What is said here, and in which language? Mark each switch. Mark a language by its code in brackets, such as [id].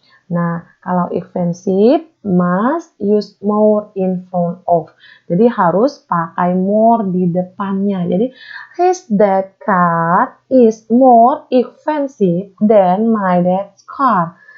[id] Nah, kalau [en] expensive, must use more in front of. [id] Jadi harus pakai more di depannya. Jadi, [en] his dad car is more expensive than my dad's car.